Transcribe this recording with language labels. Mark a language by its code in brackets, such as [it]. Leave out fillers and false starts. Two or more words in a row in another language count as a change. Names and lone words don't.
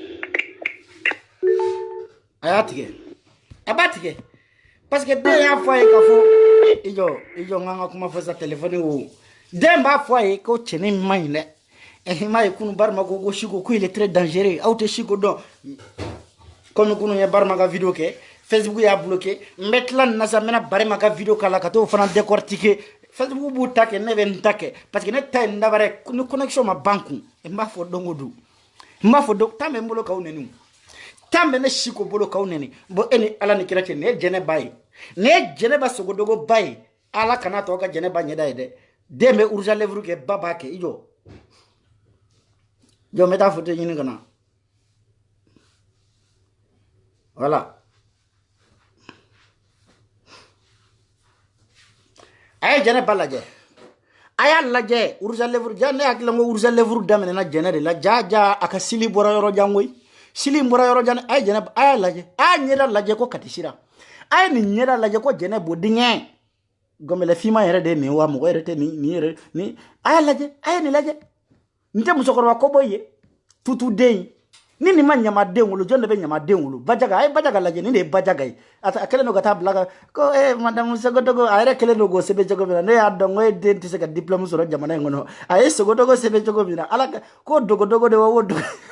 [bm] a y'a tigɛ a b'a tigɛ [fr] parce que [bm] den y'a fɔ a ye k'a fɔ i jɔ n ka kuma fɔ sa téléphone wo den b'a fɔ a ye ko cɛnin man ɲi dɛ i m'a ye kunu Barma ko Siko ko [fr] il est très dangereux [bm] aw tɛ Siko dɔn comme kunu ye Barma ka vidéo kɛ Facebook y'a bloqué n bɛ tila nin na sa n bɛna Barma ka vidéo k'a la ka t'o fana décortiquer Facebook b'u ta kɛ ne bɛ n ta kɛ [fr] parce que [bm] ne ta ye n dabara ni connexion ma ban kun n b'a fɔ don o don n b'a fɔ temps bɛ n bolo k'aw nɛni temps bɛ ne Siko bolo k'aw nɛni bon e ni Ala ni kira cɛ nin ye Jɛnɛba ye nin ye Jɛnɛba Sogodogo ba ye Ala kana to ka Jɛnɛba ɲɛda ye dɛ den bɛ [fr] rouge à lèvres [bm] kɛ ba b'a kɛ i jɔ jɔ n bɛ taa photo ɲini ka na voilà a ye Jɛnɛba lajɛ a y'a lajɛ [fr] rouge à lèvres [bm] ja ne hakili la n ko [fr] rouge à lèvres [bm] daminɛna Jɛnɛ de la ja a ka sili bɔra yɔrɔ jan koyi sili bɔra yɔrɔ jan a ye Jɛnɛba a y'a lajɛ a y'a ɲɛda lajɛ ko kati sira a ye nin ɲɛda lajɛ ko Jɛnɛ bɔ dingɛ gɔmɛlɛ finman yɛrɛ de ye nin wa mɔgɔ yɛrɛ tɛ nin yɛrɛ ni a y'a lajɛ a ye nin lajɛ nin tɛ musokɔrɔba kɔbɔ ye tutu den ni nin ma ɲamaden wolo jɔn de bɛ ɲamaden wolo Bajaga a ye Bajaga lajɛ nin de ye Bajaga ye a kɛlen don ka taa bila ko madame Sogodogo a yɛrɛ kɛlen don k'o sɛbɛn cogo min na ne y'a dɔn ko e den tɛ se ka diplôme sɔrɔ jamana in kɔnɔ a ye Sogodogo sɛbɛn cogo min na Ala ko dogodogo de wa o dogo